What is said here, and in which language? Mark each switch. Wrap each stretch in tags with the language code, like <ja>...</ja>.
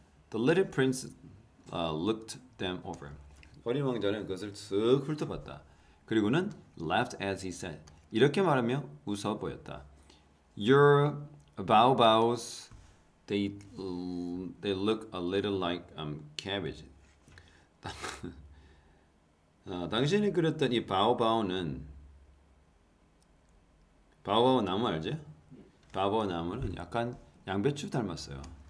<en>The little prince looked them over.</en> <ko>어린 왕자는 그것을 쓱 훑어봤다. 그리고는</ko> <en>laughed as he said.</en> <ko>이렇게 말하며 웃어 보였다.</ko> <en>Your baobabs they look a little like cabbage.</en> <ko>당신이 그렸던 이 바오바오는 바오바오 나무 알지? 바오바오 나무는 약간 양배추 닮았어요.</ko>